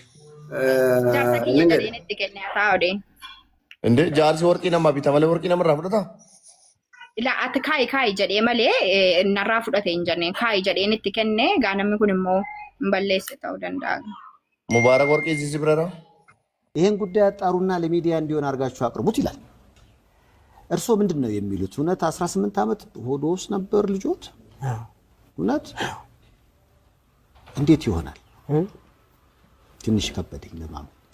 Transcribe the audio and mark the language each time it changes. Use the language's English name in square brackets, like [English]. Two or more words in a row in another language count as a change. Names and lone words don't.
[Oromo] Jaarsa kiyya jedheen itti kenne haa ta'u. Inde jaarsi warqii nama bita malee warqii namarraa fudhata? Ila ati kaayi jedhee malee narraa fudhate hin jenneen kaayi jedheen itti kenne gaa namni kun immoo hin balleesse ta'uu danda'a. Mubaarak warqii እዚህ ብረራ [Amharic] ይሄን ጉዳይ አጣሩና ለሚዲያ እንዲሆን አድርጋችሁ አቅርቡት ይላል። እርስዎ ምንድነው የሚሉት? እውነት 18 ዓመት ሆዶ ውስጥ ነበር ልጆት? እውነት እንዴት ይሆናል? ትንሽ ከበደኝ ለማመን።